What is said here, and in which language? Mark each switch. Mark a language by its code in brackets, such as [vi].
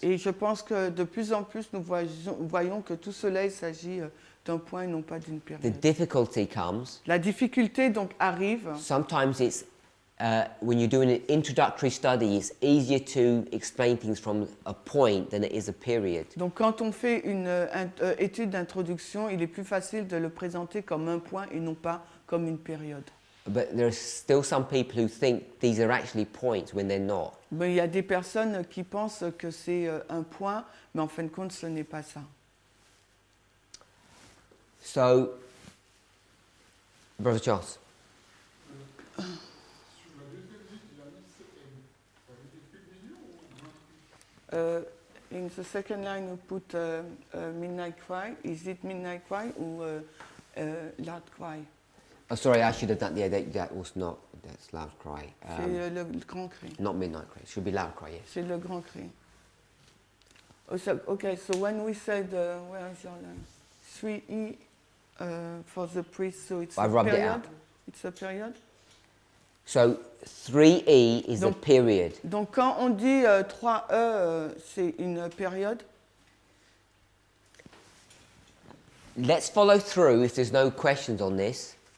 [fr] Et je pense que de plus en plus, nous voyons que tout cela, il s'agit d'un point et non pas d'une [en] The [fr] période. [en] difficulty comes, [fr] La difficulté donc arrive. [en] sometimes it's when you're doing an introductory study, it's easier to explain things from a point than it is a period. [fr] Donc quand on fait une étude d'introduction, il est plus facile de le présenter comme un point et non pas comme une période. [en] But there are still some people who think these are actually points when they're not. [fr] Mais il y a des personnes qui pensent que c'est un point, mais en fin de compte, ce n'est pas ça. [en] So, Brother Charles. In the second line, we put midnight cry. Is it midnight cry or loud cry? Oh, sorry, I should have done. Yeah, that was not. That's loud cry. [fr] C'est le grand cri. [en] Not midnight cry. It should be loud cry. Yes. [fr] C'est le grand cri. [en] Okay, so when we said, where is your line? 3E for the priest, so it's I a rubbed it period. out. It's a period. So 3E is a [fr] Donc- [en] period. [fr] Donc quand on dit 3E, c'est une période. [en] Let's follow through if there's no questions on this.